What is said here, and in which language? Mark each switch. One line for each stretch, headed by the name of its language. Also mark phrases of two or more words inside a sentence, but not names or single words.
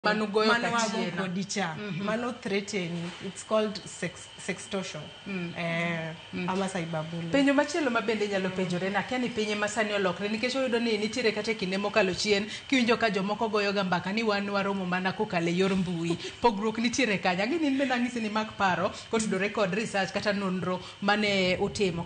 Luo (Kenya and Tanzania): Manugoyo kodicha. Mano threatening.
English: It's called sextortion.
Luo (Kenya and Tanzania): Ama cyberbullying. Penjo machielo mabende nyalo penjore na kia ni pinye masani olokre nikech oyudo ni nitiere kata kinde mokalo chien kiwinjo ka jomoko goyo ga mbaka ni wan waromo mana kokale yor mbui. Pogruok nitiere kanya. Gini nbe ng'isi ni mak paro kotudore kod research kata nonro mane utimo.